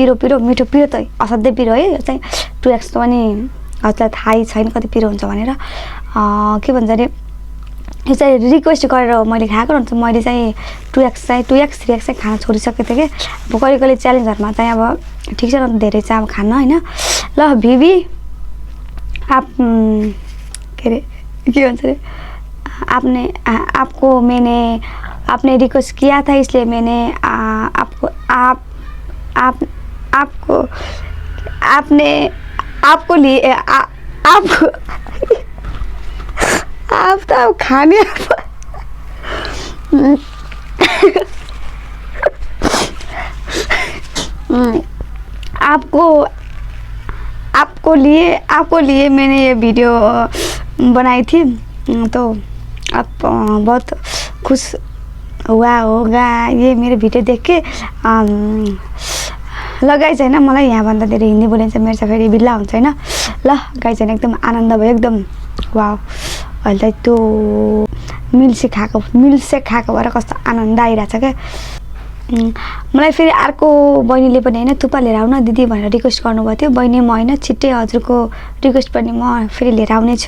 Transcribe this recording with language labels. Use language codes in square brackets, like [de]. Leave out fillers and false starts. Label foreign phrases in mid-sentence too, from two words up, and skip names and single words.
[ne] पिरो पिरो मिठो पिरो त असाध्यै पिरो है यो चाहिँ 2x पनि हजुरलाई थाहै छैन कति पिरो हुन्छ भनेर के भन्छ अरे यो चाहिँ रिक्वेस्ट गरेर मैले खाएको अन्त मैले चाहिँ 2x 3x चाहिँ खान छोडिसकेको थिएँ कि अब कहिले कहिले च्यालेन्जहरूमा चाहिँ अब ठिक छ धेरै चाहिँ अब खान होइन ल भिभी आप के अरे के भन्छ अरे [hi] आपने रिक्वेस्ट किया था इसलिए मैंने आपको लिए आपको आप तो खाने आपको लिए मैंने ये वीडियो बनाई थी तो आप बहुत खुश हुआ होगा ये [ne] मेरो भिडियो [hi] देख के [ne] ल गाइज होइन मलाई यहाँभन्दा धेरै हिन्दी बोलिन्छ मेरो चाहिँ फेरि बिल्ला हुन्छ होइन ल गाइज होइन एकदम आनन्द भयो एकदम वाउ अहिले त त्यो मिल्कसेक खाएको भएर कस्तो आनन्द आइरहेछ क्या मलाई फेरि अर्को बहिनीले पनि होइन थुक्पा लिएर आउन दिदी भनेर रिक्वेस्ट गर्नुभएको थियो बहिनी म होइन छिट्टै हजुरको रिक्वेस्ट पनि म फेरि लिएर आउने छु